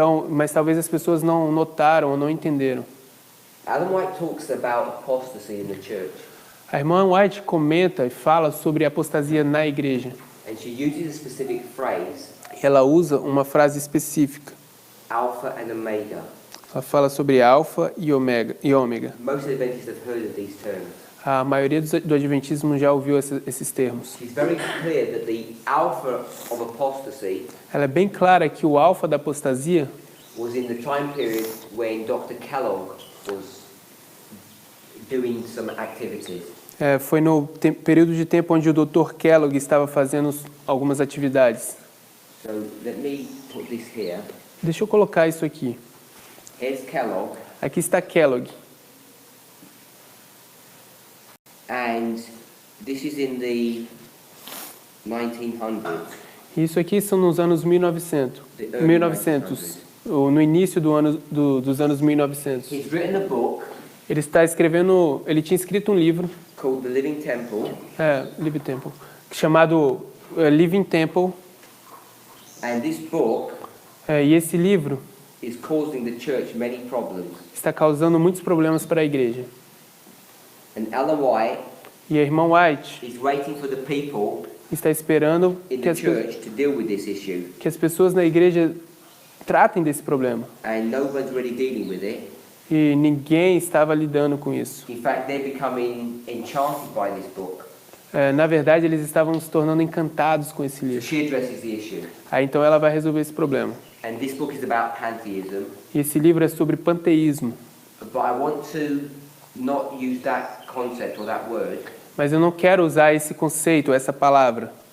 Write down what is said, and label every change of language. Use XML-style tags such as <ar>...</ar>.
<pt>Mas talvez as pessoas não notaram ou não entenderam.</pt> <en>Ellen White talks about apostasy in the church,</en> <pt>A irmã White comenta e fala sobre apostasia na igreja.</pt> <en>and she uses a specific phrase,</en> <pt>Ela usa uma frase específica.</pt> <en>Alpha and Omega.</en> <pt>Ela fala sobre alfa e ômega.</pt> <en>Most Adventists have heard of these terms.</en> <pt>A maioria do adventismo já ouviu esses termos.</pt> <en>She's very clear that the alpha of apostasy</en> <pt>Ela é bem clara que o alfa da apostasia</pt> <en>was in the time period when Dr. Kellogg was doing some activities.</en> <pt>foi no período de tempo onde o Dr. Kellogg estava fazendo algumas atividades.</pt> <en>So let me put this here.</en> <pt>Deixa eu colocar isso aqui.</pt> <en>Here's Kellogg,</en> <pt>Aqui está Kellogg.</pt> <en>and this is in the 1900s.</en> <pt>Isso aqui são nos anos 1900.</pt> <en>The early</en> <pt>1900 ou no início dos anos 1900.</pt> <en>He's written a book</en> <pt>Ele tinha escrito um livro,</pt> <en>called The Living Temple,</en> <pt>Living Temple, chamado Living Temple,</pt> <en>and this book</en> <pt>e esse livro</pt> <en>is causing the church many problems.</en> <pt>está causando muitos problemas para a igreja.</pt> <en>And Ellen White</en> <pt>E a irmã White</pt> <en>is waiting for the people</en> <pt>está esperando</pt> <en>in</en> <pt>que</pt> <en>the</en> <pt>as</pt> <en>church to deal with this issue,</en> <pt>pessoas na igreja tratem desse problema.</pt> <en>and no one's really dealing with it.</en> <pt>E ninguém estava lidando com isso.</pt> <en>In fact, they're becoming enchanted by this book.</en> <pt>Na verdade, eles estavam se tornando encantados com esse</pt> <en>So</en> <pt>livro.</pt> <en>she addresses the issue.</en> <pt>Aí então ela vai resolver esse problema.</pt> <en>And this book is about pantheism,</en> <pt>E esse livro é sobre panteísmo.</pt> <en>but I want to not use that concept or that word.</en> <pt>Mas eu não quero usar esse conceito, essa palavra.</pt>